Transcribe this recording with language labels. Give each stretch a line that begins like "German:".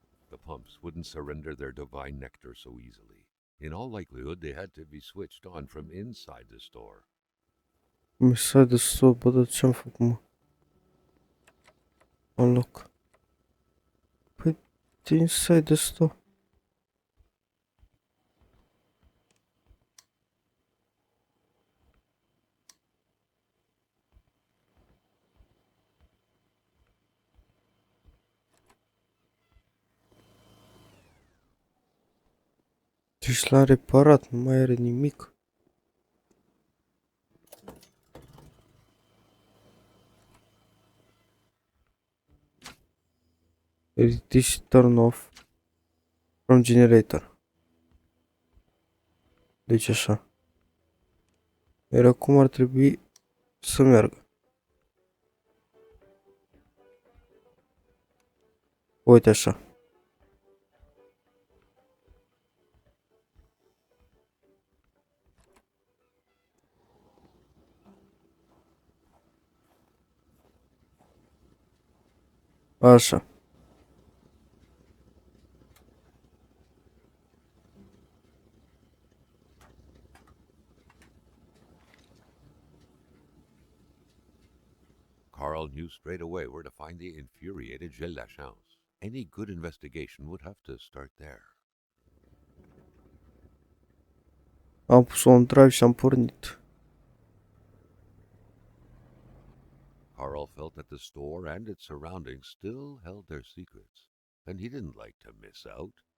English: The pumps wouldn't surrender their divine nectar so easily. In all likelihood, they had to be switched on from inside the store.
Romanian: Mesaj de stop, bă, dar ce-am făcut, mă? Un loc. Păi,
English: inside the store.
Romanian: Deci l-am reparat, nu mai are nimic.
English: This turn off from generator.
Romanian: Deci așa. Iar acum ar trebui să meargă. Uite așa. Așa.
English: Carl knew straight away where to find the infuriated Gilles Lachance. Any good investigation would have to start there.
Romanian: Am pus-o în drive și am pornit.
English: Carl felt that the store and its surroundings still held their secrets, and he didn't like to miss out.